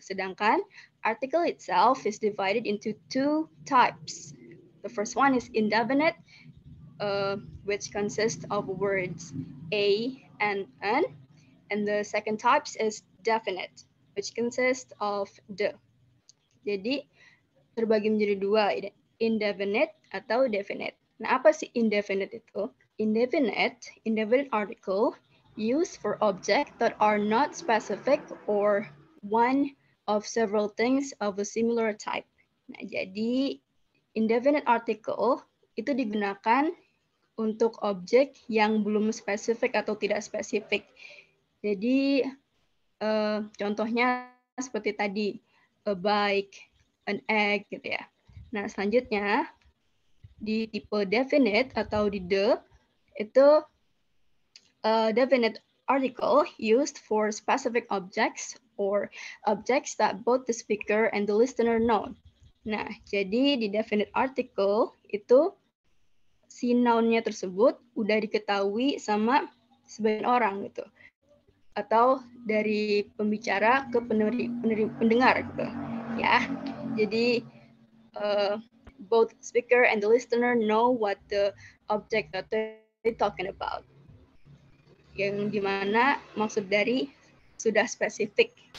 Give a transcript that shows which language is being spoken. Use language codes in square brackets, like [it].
[en] Sedangkan article itself is divided into 2 types. The first one is indefinite, which consists of words a and an. And the second type is definite, which consists of the. [id] Jadi terbagi menjadi 2, indefinite atau definite. Nah, apa sih indefinite itu? [en] Indefinite article used for objects that are not specific or one of several things of a similar type. [id] Nah, jadi indefinite article itu digunakan untuk objek yang belum spesifik atau tidak spesifik. Jadi contohnya seperti tadi, a bike, an egg gitu ya. Nah, selanjutnya di tipe definite atau di the itu [en] definite article used for specific objects or objects that both the speaker and the listener know. [id] Nah, jadi di definite article itu si noun-nya tersebut udah diketahui sama sebagian orang gitu. Atau dari pembicara ke pendengar gitu. Ya. [en] Jadi both speaker and the listener know what the object that they're talking about. [id] Yang dimana maksud dari sudah spesifik.